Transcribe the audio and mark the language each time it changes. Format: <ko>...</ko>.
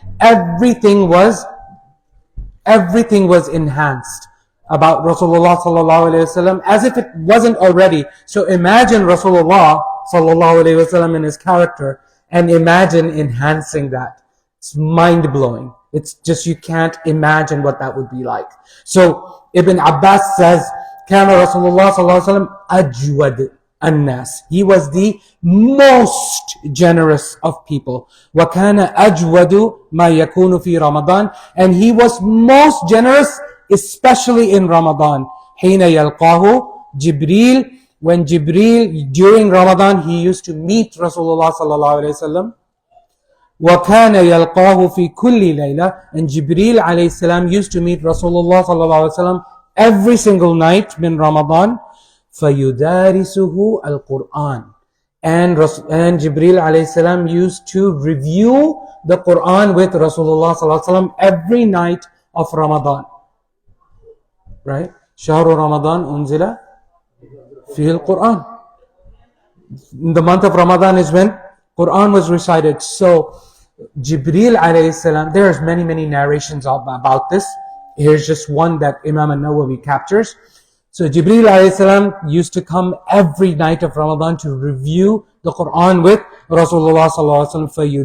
<en>Everything was enhanced about Rasulullah sallallahu alaihi wasallam, as if it wasn't already. So imagine Rasulullah sallallahu alaihi wasallam in his character, and imagine enhancing that. It's mind blowing. It's just, you can't imagine what that would be like. So Ibn Abbas says,</en> <ar>كان رسول الله صلى الله عليه وسلم أجود. الناس.</ar> <en>He was the most generous of people.</en> <ar>وكان أجود ما يكون في رمضان.</ar> <en>And he was most generous, especially in Ramadan.</en> <ar>حين يلقاه جبريل.</ar> <en>When Jibreel, during Ramadan, he used to meet Rasulullah sallallahu alayhi wasallam.</en> <ar>وَكَانَ يَلْقَاهُ فِي كُلِّ لَيْلَةٍ.</ar> <en>And Jibreel alayhi salam used to meet Rasulullah sallallahu alayhi wasallam every single night in Ramadan.</en> <ar>فَيُدَارِسُهُ الْقُرْآنِ.</ar> <en>And Jibreel alayhi salam used to review the Quran with Rasulullah sallallahu alayhi wasallam every night of Ramadan. Right?</en> <ar>شهر رمضان أنزل فيه القرآن.</ar> <en>In the month of Ramadan is when Quran was recited. So Jibreel alayhi salam, there's many narrations about this. Here's just one that Imam al-Nawawi captures. So Jibreel alayhi salam used to come every night of Ramadan to review the Quran with Rasulullah sallallahu alaihi wasallam.</en>